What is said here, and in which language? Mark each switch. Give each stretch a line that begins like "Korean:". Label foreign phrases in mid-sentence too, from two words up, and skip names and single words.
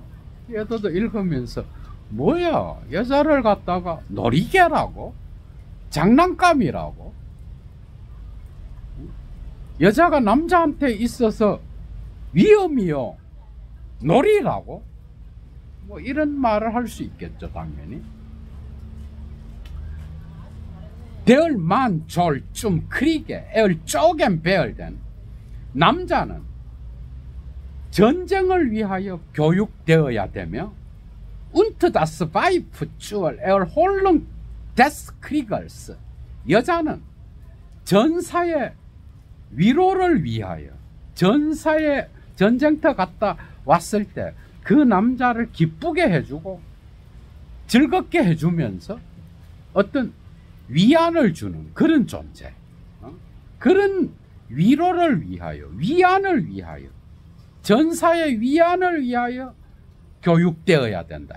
Korean: 얘도 읽으면서 뭐야, 여자를 갖다가 놀이개라고? 장난감이라고? 여자가 남자한테 있어서 위험이요, 놀이라고? 뭐 이런 말을 할 수 있겠죠, 당연히.
German: Der Mann soll zum Kriege erzogen werden.
Korean: 남자는 전쟁을 위하여 교육되어야 되며
German: und das Weib zur Erholung des Kriegers.
Korean: 여자는 전사의 위로를 위하여, 전사의 전쟁터 갔다 왔을 때 그 남자를 기쁘게 해주고 즐겁게 해주면서 어떤 위안을 주는 그런 존재, 그런 위로를 위하여, 위안을 위하여, 전사의 위안을 위하여 교육되어야 된다.